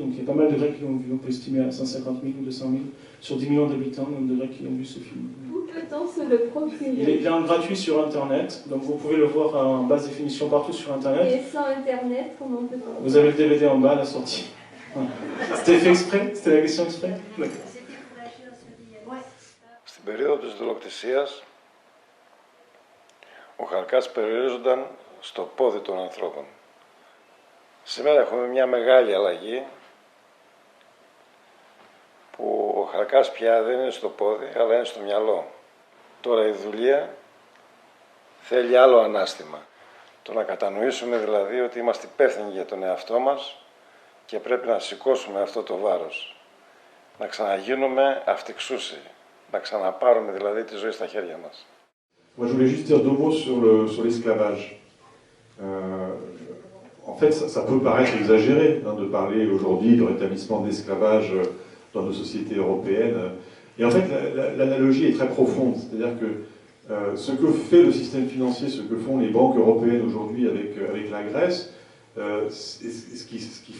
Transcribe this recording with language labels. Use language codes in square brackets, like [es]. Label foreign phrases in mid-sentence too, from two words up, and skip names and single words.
[fr] Donc il y a pas mal de Grecs qui l'ont vu, on peut estimer à 150 000 ou 200 000, sur 10 millions d'habitants, le nombre de Grecs qui ont vu ce film. Où peut-on se le procurer? Il est en gratuit sur Internet, donc vous pouvez le voir en basse définition partout sur Internet. Et sans Internet, comment peut-on? Vous avez le DVD en bas à la sortie. Voilà. C'était fait exprès? C'était la question exprès? [el] Στην περίοδο της δολοκτησίας, ο Χαρκάς περιορίζονταν στο πόδι των ανθρώπων. Σήμερα έχουμε μια μεγάλη αλλαγή, που ο Χαρκάς πια δεν είναι στο πόδι, αλλά είναι στο μυαλό. Τώρα η δουλεία θέλει άλλο ανάστημα. Το να κατανοήσουμε δηλαδή ότι είμαστε υπεύθυνοι για τον εαυτό μας και πρέπει να σηκώσουμε αυτό το βάρος. Να ξαναγίνουμε αυτοεξούσιοι. Να ξαναπάρουμε δηλαδή τη ζωή στα χέρια μας. [fr] Moi, je voulais juste dire deux mots sur l'esclavage. En fait, ça peut paraître exagéré de parler aujourd'hui de rétablissement de l'esclavage dans nos sociétés européennes. Et en fait, l'analogie est très profonde. C'est-à-dire que ce que fait le système financier, ce que font les banques européennes aujourd'hui avec la Grèce, ce qu'ils